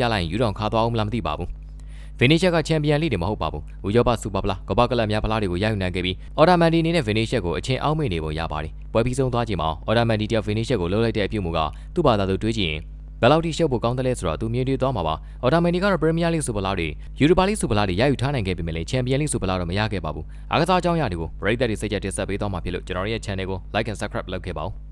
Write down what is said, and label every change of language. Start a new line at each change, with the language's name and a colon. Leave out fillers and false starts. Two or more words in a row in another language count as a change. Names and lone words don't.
Burmese: လိုက်ရင်ယူတော်ခါသွားအောင်မလားမသိပါဘူး finisher ကချန်ပီယံလိတွေမဟုတ်ပါဘူးဥရောပစူပါဖလားကမ္ဘာကလပ်များဖလားတွေကိုရယူနိုင်ခဲ့ပြီးအော်တာမန်ဒီအနေနဲ့ finisher ကိုအချင်းအောက်မေ့နေပုံရပါတယ်ပွဲပြီးဆုံးသွားချိန်မှာအော်တာမန်ဒီတယောက် finisher ကိုလှုပ်လိုက်တဲ့အပြုတ်မှုကသူ့ဘာသာသူတွေးကြည့်ရင်ဘယ်လောက်ထိရှုပ်ဖို့ကောင်းတယ်လဲဆိုတော့သူမြင်တွေ့သွားမှာပါအော်တာမန်ဒီကတော့ပရီးမီးယားလိစူပါလားတွေယူရိုပါလိစူပါလားတွေရယူထားနိုင်ခဲ့ပြီမဲ့လေချန်ပီယံလိစူပါလားတော့မရခဲ့ပါဘူးအားကစားအကြောင်းအရာတွေကိုပရိသတ်တွေစိတ်ကြတက်ဆက်ပေးသွားမှာဖြစ်လို့ကျွန်တော်ရဲ့ channel ကို
English: like and subscribe
Burmese: လုပ်ခဲ့ပါဦး